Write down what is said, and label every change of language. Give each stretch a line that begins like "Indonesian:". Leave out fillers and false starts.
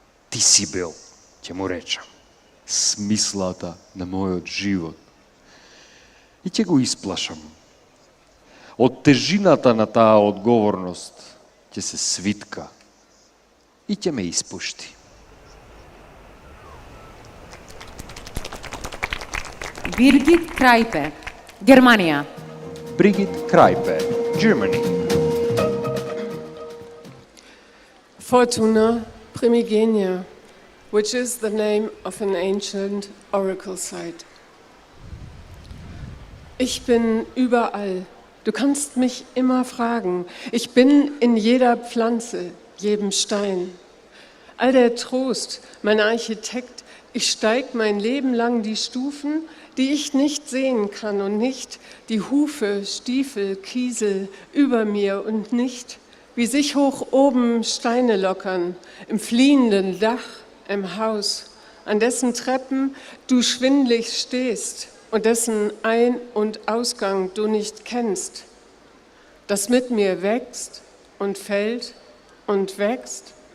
Macedonian: Ти си бил, ќе му речам, смислата на мојот живот. И ќе го исплашам. Од тежината на таа одговорност ќе се свитка и ќе ме испушти. Birgit Krajpe, Германија.
English: Birgit Krajpe, Germany. Fortuna Primigenia, which is the name of an ancient oracle site.
German: Ich bin überall. Du kannst mich immer fragen. Ich bin in jeder Pflanze, jedem Stein. All der Trost, mein Architekt, ich steig mein Leben lang die Stufen, die ich nicht sehen kann und nicht die Hufe, Stiefel, Kiesel über mir und nicht, wie sich hoch oben Steine lockern, im fliehenden Dach, im Haus, an dessen Treppen du schwindlig stehst und dessen Ein- und Ausgang du nicht kennst, das mit mir wächst und fällt und wächst.